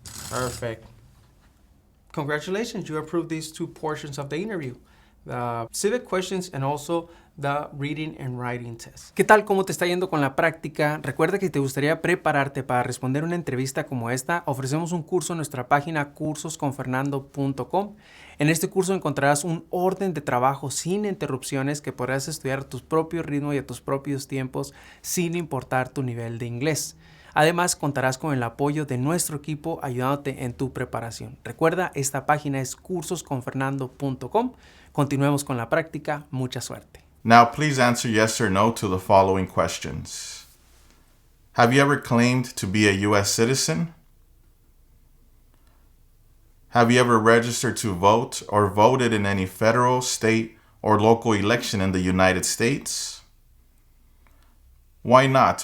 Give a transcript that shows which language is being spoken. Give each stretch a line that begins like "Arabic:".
English: Perfect. Congratulations, you approved these 2 portions of the interview, the civic questions and also the reading and writing test.
Spanish: ¿Qué tal? ¿Cómo te está yendo con la práctica? Recuerda que te gustaría prepararte para responder una entrevista como esta. Ofrecemos un curso en nuestra página cursosconfernando.com. En este curso encontrarás un orden de trabajo sin interrupciones que podrás estudiar a tu propio ritmo y a tus propios tiempos sin importar tu nivel de inglés. Además, contarás con el apoyo de nuestro equipo ayudándote en tu preparación. Recuerda, esta página es cursosconfernando.com. Continuemos con la práctica. Mucha suerte.
English: Now, please answer yes or no to the following questions. Have you ever claimed to be a U.S. citizen? Have you ever registered to vote or voted in any federal, state, or local election in the United States? Why not?